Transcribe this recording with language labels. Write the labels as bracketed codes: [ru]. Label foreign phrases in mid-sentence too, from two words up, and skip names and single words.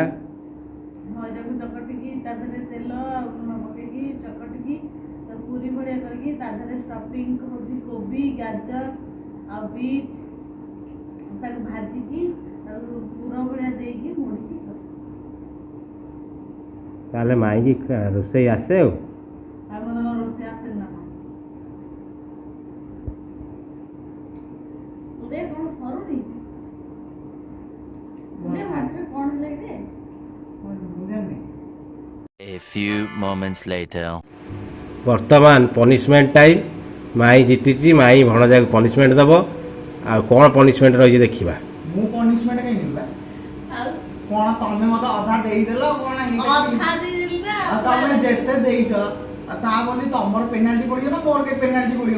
[or] ମଇଦାକୁ ଚକଟିକି ତା ଦେହରେ ତେଲ ଆଉ ଲୁଣ ପକେଇକି ଚକଟିକି ତାକୁ ପୁରୀ ଭଳିଆ କରିକି ତା ଦେହରେ ଷ୍ଟଫିଂ ହେଉଛି କୋବି, ଗାଜର ଆଉ ବିଟ୍, ତାକୁ ଭାଜିକି ତାକୁ ପୁର ଭଳିଆ ଦେଇକି ମୋଡ଼ିକି କରେ। ତାହେଲେ ମାଇଁକି ରୋଷେଇ ଆସେ ଆଉ। ଆଉ ମୋତେ କ'ଣ ରୋଷେଇ ଆସେନି ନା କ'ଣ? ଉଦୟ କ'ଣ ସରୁନି? ଉଦୟ ମଝିରେ କ'ଣ ହେଲା କି? [en] A few moments later. [or] ବର୍ତ୍ତମାନ [en] punishment time. [or] ମାଇଁ ଜିତିଛି, ମାଇଁ ଭଣଜାକୁ ପନିସମେଣ୍ଟ ଦେବ। ଆଉ କ'ଣ ପନିସମେଣ୍ଟ ରହିଛି ଦେଖିବା। ମୁଁ ପନିସମେଣ୍ଟ କାଇଁ ନେବି ବା? ଆଉ କ'ଣ ତମେ ମତେ ଅଧା ଦେଇଦେଲ କ'ଣ ଅଧା ଦେଇଦେଲି ନା। ଆଉ ତମେ ଯେତେ ଦେଇଛ ଆଉ ତା ବୋଲି ତମର ପେନାଲ୍ଟି ପଡିବ ନା ମୋର କେତେ ପେନାଲ୍ଟି ପଡିବ?